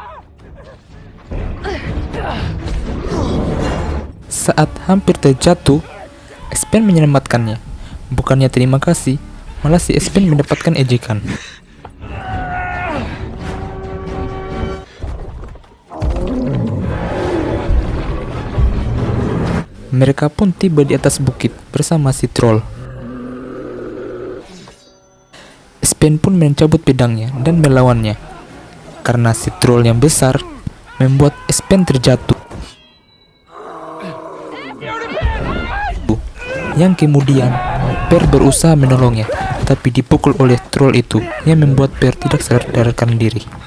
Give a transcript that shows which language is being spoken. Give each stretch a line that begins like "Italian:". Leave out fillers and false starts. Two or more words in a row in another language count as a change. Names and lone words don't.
Indonesian: Saat hampir terjatuh, Espen menyelamatkannya. Bukannya terima kasih, malah si Espen mendapatkan ejekan. Mereka pun tiba di atas bukit bersama si troll. Espen pun mencabut pedangnya dan melawannya. Karena si troll yang besar membuat Espen terjatuh. Yang kemudian Per berusaha menolongnya, tapi dipukul oleh troll itu yang membuat Per tidak sadarkan diri.